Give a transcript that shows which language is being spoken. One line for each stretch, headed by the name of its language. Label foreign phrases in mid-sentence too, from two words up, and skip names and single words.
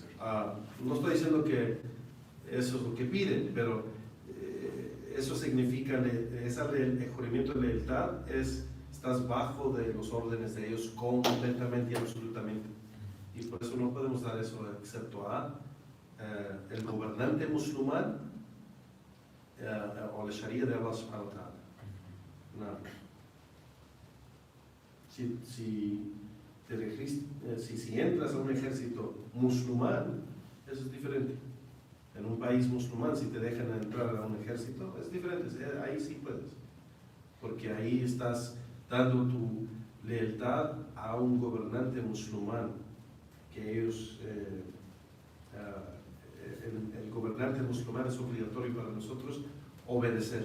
Spanish: No estoy diciendo que eso es lo que piden, pero eso significa, el juramento de lealtad estás bajo de los órdenes de ellos completamente y absolutamente. Y por eso no podemos dar eso excepto a el gobernante musulmán o la Sharia de Allah
Arabic: سبحانه وتعالى.
Spanish: No. Si entras a un ejército musulmán, eso es diferente. En un país musulmán, si te dejan entrar a un ejército, es diferente. Ahí sí puedes, porque ahí estás dando tu lealtad a un gobernante musulmán, que ellos, el gobernante musulmán es obligatorio para nosotros obedecer.